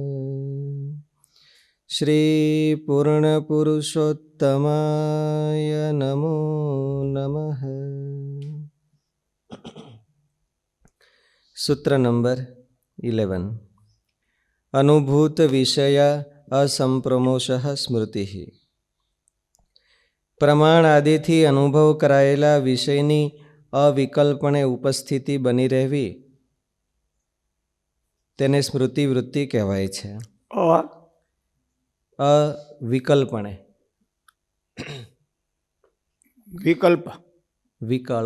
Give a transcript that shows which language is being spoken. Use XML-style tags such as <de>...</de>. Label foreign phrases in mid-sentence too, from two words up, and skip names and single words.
<sa>श्री पूर्णपुरुषोत्तमाय नमो नमः। सूत्र नंबर 11। अनुभूत विषया असंप्रमोषः स्मृति।</sa> <gu>પ્રમાણ આદિથી અનુભવ कराયેલા વિષયની અવિકલ્પણે ઉપસ્થિતિ બની રહેવી તેને સ્મૃતિ વૃત્તિ કહેવાય છે। અવિકલ્પણે વિકલ્પ વિકળ</gu>